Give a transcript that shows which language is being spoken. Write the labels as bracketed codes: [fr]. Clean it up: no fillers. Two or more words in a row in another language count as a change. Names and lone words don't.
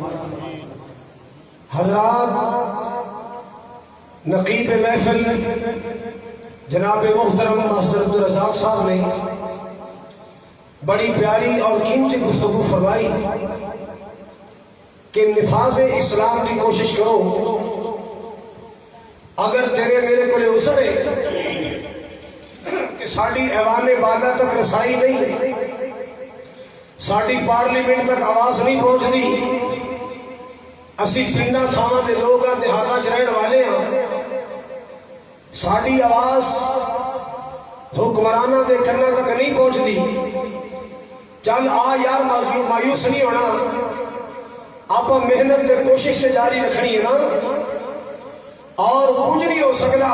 [ur] حضرات، نقیب محفل جناب محترم ماسٹر عبدالرزاق صاحب نے بڑی پیاری اور قیمتی گفتگو فرمائی کہ نفاذ اسلام کی کوشش کرو۔ اگر تیرے میرے کو عذر ہے کہ ساڑی ایوان بالا تک رسائی نہیں، ساڑی پارلیمنٹ [pa] تک آواز نہیں پہنچ دی، اسی پنڈا تھاواں دے لوگ ہیں، دیہاتاں چ رہن والے ہیں، ساڑی آواز حکمرانہ دے کناں تک نہیں پہنچ دی، چل آ یار مایوس نہیں ہونا، آپ محنت دے کوشش سے جاری رکھنی ہے نا، [ur] اور کچھ نہیں ہو سکتا۔